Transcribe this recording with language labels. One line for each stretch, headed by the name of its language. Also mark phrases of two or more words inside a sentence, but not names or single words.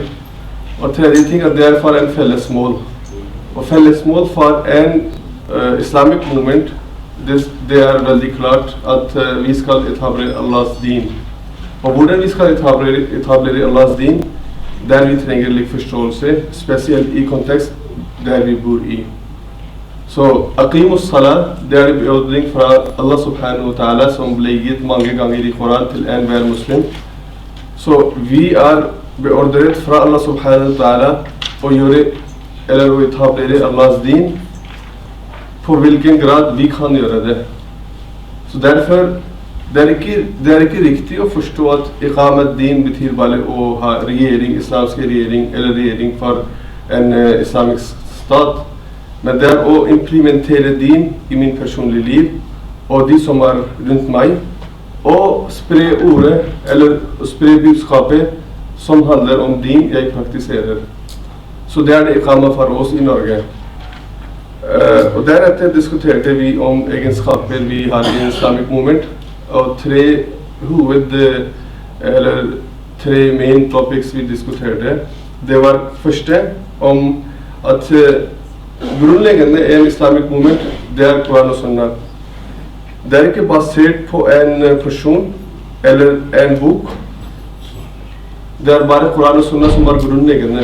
Norwegian: Og tredje ting, at det er for en felles mål. Og felles mål for en
English: Islamic movement,
Norwegian: det er veldig klart at vi skal etablere Allahs din. Og hvordan vi skal etablere Allahs din, der vi trenger litt forståelse, spesielt i kontekst der vi bor i. Så
Arabic: أقيموا الصلاة,
Norwegian: det er en beordring fra Allah
Arabic: سبحانه وتعالى
Norwegian: som ble gitt mange ganger i Koran til enhver muslim. Så vi er beordret fra Allah
Arabic: سبحانه وتعالى
Norwegian: å gjøre eller å etablere Allahs din på hvilken grad vi kan gjøre det. Så derfor det er ikke riktig å forstå at
Arabic: إقامة الدين
Norwegian: betyr bare å ha regjering, islamsk regjering eller regjering for en islamisk stat, men det er å implementere din i min personlige liv og de som er rundt meg, og spre ordet eller spre budskapet som handler om din jeg praktiserer. Så det er det iqama for oss i Norge. Og deretter diskuterte vi om egenskaper vi har i
English: Islamic Movement,
Norwegian: og tre
English: main topics
Norwegian: vi diskuterte. Det var første om at grunnleggende i
English: Islamic Movement
Norwegian: det er Koran og Sunna. Det er ikke basert på en person eller en bok. Det er bare Koran og Sunna som er grunnleggende.